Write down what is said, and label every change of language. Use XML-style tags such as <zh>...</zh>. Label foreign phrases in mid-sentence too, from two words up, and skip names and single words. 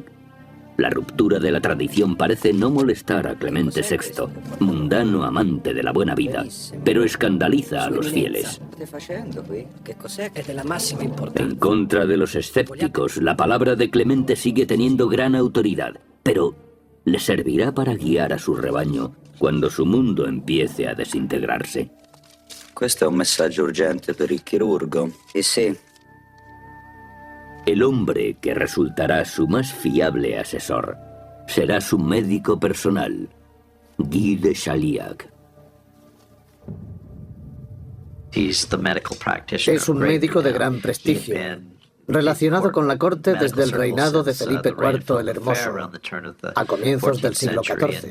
<es>La ruptura de la tradición parece no molestar a Clemente VI, mundano amante de la buena vida, pero escandaliza a los fieles. En contra de los escépticos, la palabra de Clemente sigue teniendo gran autoridad, pero ¿le servirá para guiar a su rebaño cuando su mundo empiece a desintegrarse?</es> <it>Questo è un messaggio urgente per il chirurgo.</it> <es>Y sí. El hombre que resultará su más fiable asesor será su médico personal, Guy de Chaliac. Es un médico de gran prestigio, relacionado con la corte desde el reinado de Felipe IV el Hermoso, a comienzos del siglo XIV.</es>